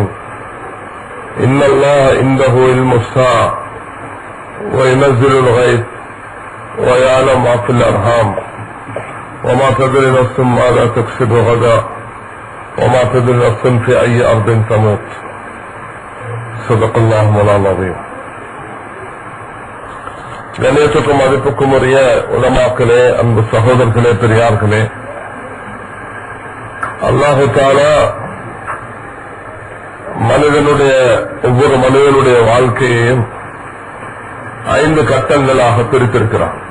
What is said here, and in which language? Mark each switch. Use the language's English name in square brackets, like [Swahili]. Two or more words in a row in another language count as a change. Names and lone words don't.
[Arabic] إن الله عنده علم الساعة وينزل الغيث ويعلم ما في الأرحام وما تدري نفس ماذا تكسب غدا وما تدري نفس في أي أرض تموت. صدق الله مولانا العظيم. [Tamil] கணேசத்துக்கும் மதிப்புக்கும் உரிய உலமாக்களே, அன்பு சகோதரர்களே, பெரியார்களே, [Arabic] الله تعالى [Tamil] ஒவ்வொரு மனிதனுடைய வாழ்க்கையையும் 5 கட்டங்களாக பிரித்திருக்கிறான்.